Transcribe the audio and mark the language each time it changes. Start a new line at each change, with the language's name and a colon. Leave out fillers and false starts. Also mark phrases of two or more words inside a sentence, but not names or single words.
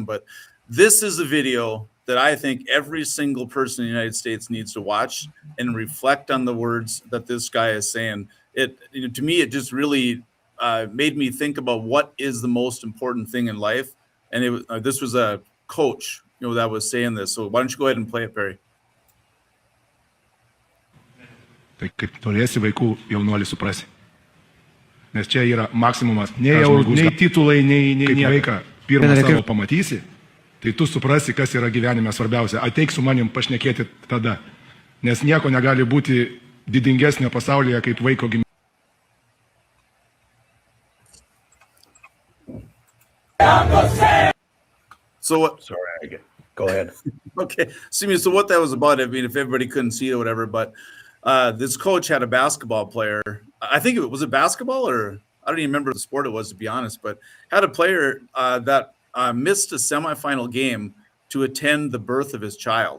English: But this is a video that I think every single person in the United States needs to watch and reflect on the words that this guy is saying. To me, it just really made me think about what is the most important thing in life. And this was a coach, that was saying this. So why don't you go ahead and play it, Perry?
Lithuanian: Tai kaip turėsi vaikų, jaunuolį suprasi. Nes čia yra maksimumas. Nei titulai, nei vaiką pirmą savo pamatysi, tai tu suprasi, kas yra gyvenime svarbiausia. Ateik su manim pašnekėti tada. Nes nieko negali būti didingesnio pasaulyje kaip vaiko gimimo.
English: Sorry, go ahead. Okay. So what that was about, I mean, if everybody couldn't see it or whatever, but this coach had a basketball player. I think was it basketball, or I don't even remember the sport it was, to be honest, but had a player that missed a semifinal game to attend the birth of his child.